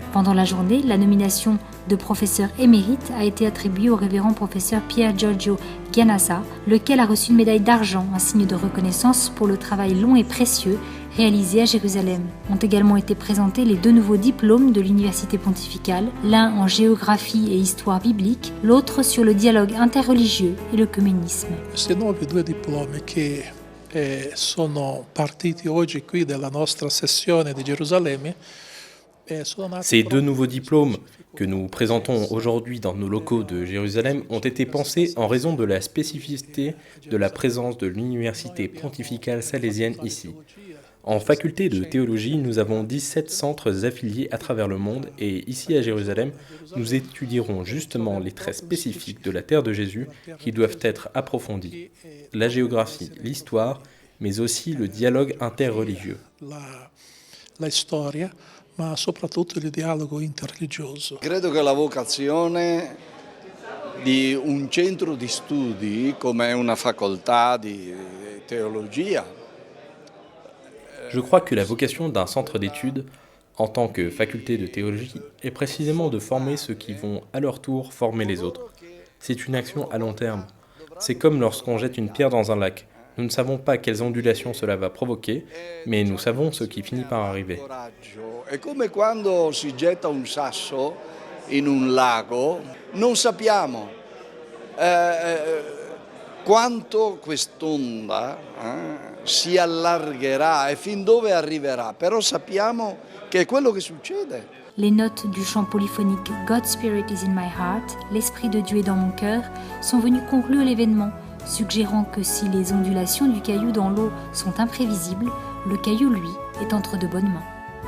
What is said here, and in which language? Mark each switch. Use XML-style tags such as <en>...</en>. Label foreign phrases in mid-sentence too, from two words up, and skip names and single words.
<fr>Pendant la journée, la nomination de professeur émérite a été attribuée au révérend professeur Pier Giorgio Giannassa, lequel a reçu une médaille d'argent, un signe de reconnaissance pour le travail long et précieux réalisé à Jérusalem. Ont également été présentés les 2 nouveaux diplômes de l'université pontificale, l'un en géographie et histoire biblique, l'autre sur le dialogue interreligieux et le communisme.</fr> <it>Questi nuovi 2 diplomi che sono partiti oggi qui dalla nostra sessione di Gerusalemme.</it> <fr>Ces 2 nouveaux diplômes que nous présentons aujourd'hui dans nos locaux de Jérusalem ont été pensés en raison de la spécificité de la présence de l'université pontificale salésienne ici. En faculté de théologie, nous avons 17 centres affiliés à travers le monde et ici à Jérusalem, nous étudierons justement les traits spécifiques de la terre de Jésus qui doivent être approfondis. La géographie, l'histoire, mais aussi le dialogue interreligieux.</fr> <it>La storia, ma soprattutto il dialogo interreligioso. Credo che la vocazione di un centro di studi come una facoltà di teologia.</it> <fr>Je crois que la vocation d'un centre d'études, en tant que faculté de théologie, est précisément de former ceux qui vont à leur tour former les autres. C'est une action à long terme. C'est comme lorsqu'on jette une pierre dans un lac. Nous ne savons pas quelles ondulations cela va provoquer, mais nous savons ce qui finit par arriver.</fr> <it>È come quando si getta un sasso in un lago, non sappiamo quanto quest'onda si allargherà e fin dove arriverà, però sappiamo che è quello che succede.</it> <fr>Les notes du chant polyphonique</fr> <en>God's Spirit is in my heart,</en> <fr>l'Esprit de Dieu est dans mon cœur, sont venues conclure l'événement, suggérant que si les ondulations du caillou dans l'eau sont imprévisibles, le caillou, lui, est entre de bonnes mains.</fr>